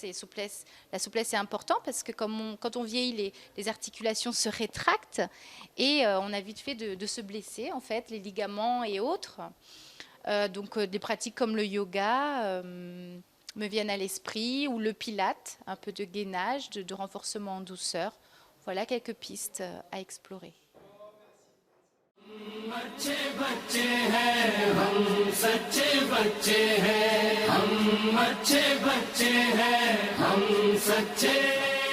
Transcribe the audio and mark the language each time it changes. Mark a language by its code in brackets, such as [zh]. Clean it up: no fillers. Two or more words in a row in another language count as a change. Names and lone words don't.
[fr] Et la souplesse est importante parce que quand on vieillit, les articulations se rétractent et on a vite fait de se blesser, en fait, les ligaments et autres. Donc des pratiques comme le yoga me viennent à l'esprit, ou le pilate, un peu de gainage, de renforcement en douceur. Voilà quelques pistes à explorer. [hi] अच्छे बच्चे हैं हम सच्चे बच्चे हैं हम अच्छे बच्चे हैं हम सच्चे